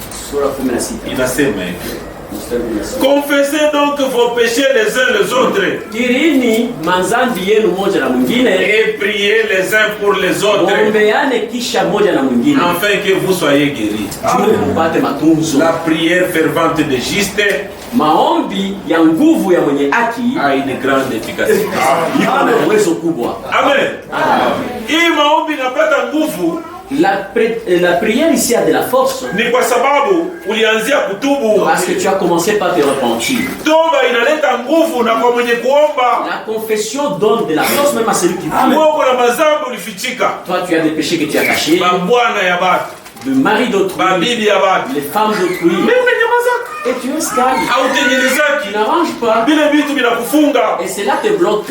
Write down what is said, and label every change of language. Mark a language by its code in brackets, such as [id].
[sw] sura 16. Inasema hivi. [fr] Confessez donc vos péchés les uns les autres [sw] Kirini manzambi yenu moja na mwingine, [fr] et priez les uns pour les autres [sw] muombeane kisha moja na mwingine, [fr] afin que vous soyez guéris. [sw] juu mpate matunzo. [fr] La prière fervente des justes [sw] Maombi ya nguvu ya mwenye haki [fr] a une grande efficacité. [sw] iko na uwezo kubwa. Amen. Hii maombi inapata nguvu [fr] La prière ici a de la force [sw] ni kwa sababu ulianzia kutubu. [fr] parce que tu as commencé par te repentir. [sw] Toba inaleta nguvu na kwa mwenye kuomba. [fr] La confession donne de la force même à celui qui prie. [sw] Mungu na mazambi ulifichika. [fr] Toi, tu as des péchés que tu as cachés, [sw] Bwana ya batu, [fr] le mari d'autrui, [sw] bibi ya batu. [fr] les femmes d'autrui, [sw] Mimi nyamazaka. [fr] et tu es calme. [sw] Hautengenezaki. [fr] Tu n'arranges pas, [sw] Vile vitu vinakufunga. [fr] et cela te bloque.